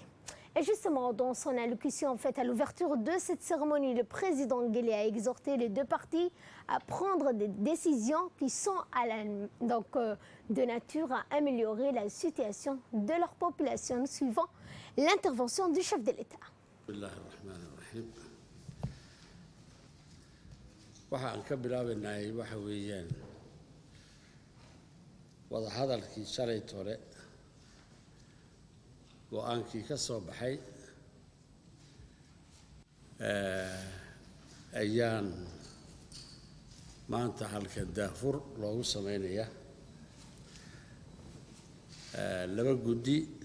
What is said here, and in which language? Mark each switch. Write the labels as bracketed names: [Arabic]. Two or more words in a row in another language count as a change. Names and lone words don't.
[French] Et justement, dans son allocution faite à l'ouverture de cette cérémonie, le président Guelleh a exhorté les deux parties à prendre des décisions qui sont de nature à améliorer la situation de leur population, suivant l'intervention du chef de l'État. [Somali] waxaan ka bilaabaynay waxa weeyaan wada hadalkii shalay tole go'aankii ka soo baxay ayaan maanta halka daafur loogu sameynaya laba guddi